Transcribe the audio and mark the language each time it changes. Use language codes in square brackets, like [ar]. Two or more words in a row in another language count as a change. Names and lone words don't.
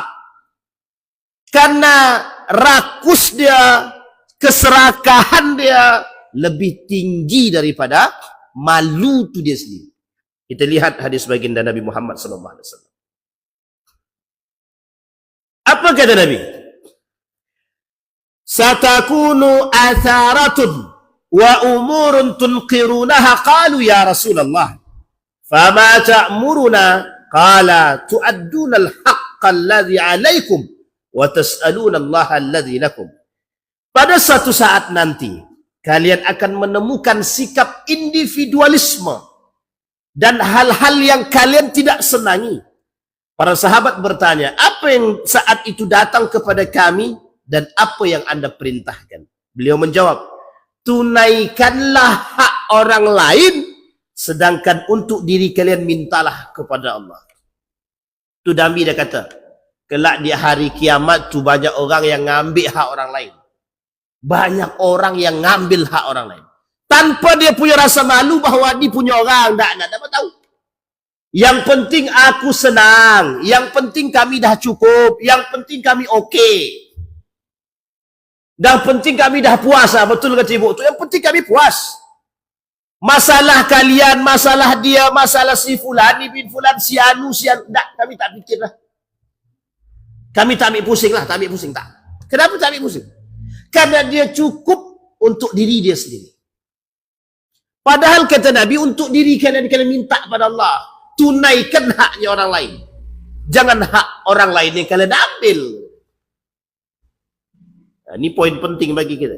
[ms] Karena rakus dia, keserakahan dia lebih tinggi daripada malu tu dia sendiri. Kita lihat hadis baginda Nabi Muhammad SAW. Apa kata Nabi? [ar] ستكون أثرة وأمور تنكرونها. قالوا يا رسول الله، فما تأمرنا? قال تؤدون الحق الذي عليكم وتسألون الله الذي لكم. [ms] Pada suatu saat nanti kalian akan menemukan sikap individualisme dan hal-hal yang kalian tidak senangi. Para sahabat bertanya, apa yang saat itu datang kepada kami dan apa yang Anda perintahkan? Beliau menjawab, tunaikanlah hak orang lain, sedangkan untuk diri kalian mintalah kepada Allah. Tu Nabi dah kata, kelak di hari kiamat tu banyak orang yang ngambil hak orang lain. Banyak orang yang ngambil hak orang lain. Tanpa dia punya rasa malu bahawa dia punya orang. Tak dapat tahu. Yang penting aku senang. Yang penting kami dah cukup. Yang penting kami okey. Yang penting kami dah puas. Betul kata ibu tu. Yang penting kami puas. Masalah kalian, masalah dia, masalah si fulan, bin fulan, si anu, tak, kami tak fikir lah. Kami tak ambil pusing lah. Tak ambil pusing tak. Kenapa tak ambil pusing? Karena dia cukup untuk diri dia sendiri. Padahal kata Nabi, untuk diri kalian minta pada Allah. Tunaikan haknya orang lain. Jangan hak orang lain yang kalian ambil. Nah, ini poin penting bagi kita.